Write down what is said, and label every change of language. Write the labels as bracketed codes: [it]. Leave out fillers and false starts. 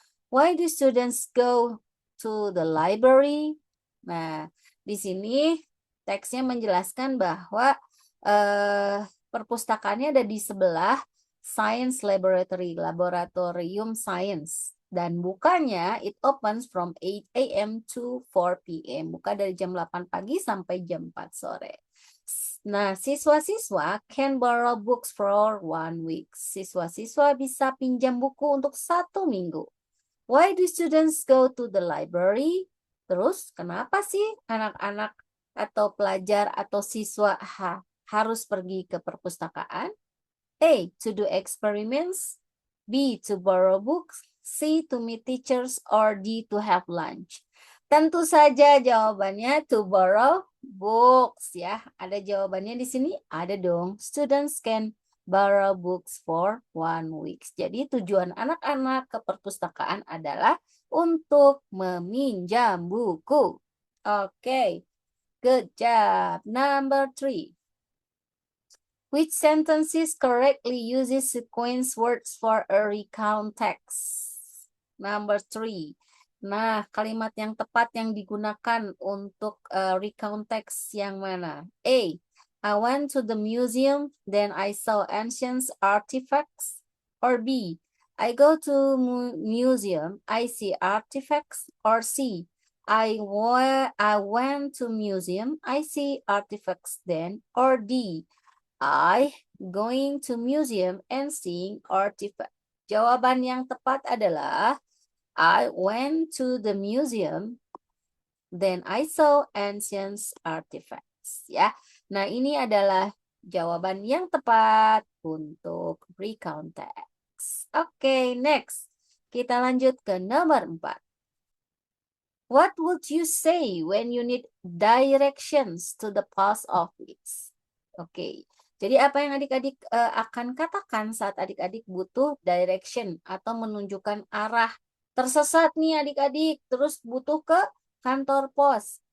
[en] Why do students go to the library? [id] Nah, di sini teksnya menjelaskan bahwa perpustakaannya ada di sebelah science laboratory, laboratorium science. Dan bukanya [en] it opens from 8 a.m. to 4 p.m. [id] Buka dari jam 8 pagi sampai jam 4 sore. Nah, siswa-siswa [en] can borrow books for 1 week. [id] Siswa-siswa bisa pinjam buku untuk 1 minggu. [en] Why do students go to the library? [id] Terus, kenapa sih anak-anak atau pelajar atau siswa harus pergi ke perpustakaan? [en] A. To do experiments. B. To borrow books. C. To meet teachers. Or D. To have lunch. [id] Tentu saja jawabannya [en] to borrow books [id] ya. Ada jawabannya di sini? Ada dong. [en] Students can borrow books for 1 week. [id] Jadi tujuan anak-anak ke perpustakaan adalah untuk meminjam buku. [en] Oke, good job. Number three. Which sentences correctly uses sequence words for a recount text? Number three. [id] Nah, kalimat yang tepat yang digunakan untuk recount text yang mana? A. [en] I went to the museum, then I saw ancient artifacts. Or B. I go to museum, I see artifacts. Or C. I went to museum, I see artifacts then. Or D. I going to museum and seeing artifact. [id] Jawaban yang tepat adalah [en] I went to the museum, then I saw ancient artifacts. [id] Ya, nah ini adalah jawaban yang tepat untuk recount text. Oke, next Kita lanjut ke nomor 4. [en] What would you say when you need directions to the post office? [id] Oke, jadi apa yang adik-adik akan katakan saat adik-adik butuh direction atau menunjukkan arah? Tersesat nih adik-adik, terus butuh ke kantor pos.